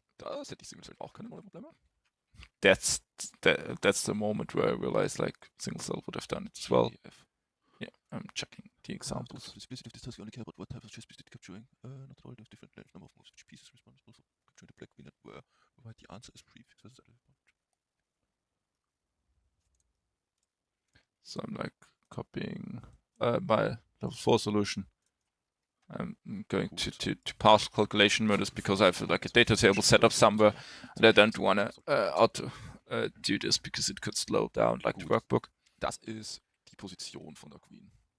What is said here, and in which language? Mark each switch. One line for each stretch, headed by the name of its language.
German: das hätte ich Single Cell auch keine Probleme.
English: That's the moment where I realized like single cell would have done it as well. GF. Yeah, I'm checking the examples. Specific of this task, you only care about what type of chess piece did capturing. Not all the different number of moves which pieces responsible for capturing the black queen that were. Whereby the answer is prefix versus So I'm like copying my level 4 solution. I'm going to partial calculation modus because I have like a data table set up somewhere, and I don't want to auto do this because it could slow down like the workbook.
German: Das ist die Position von der Queen.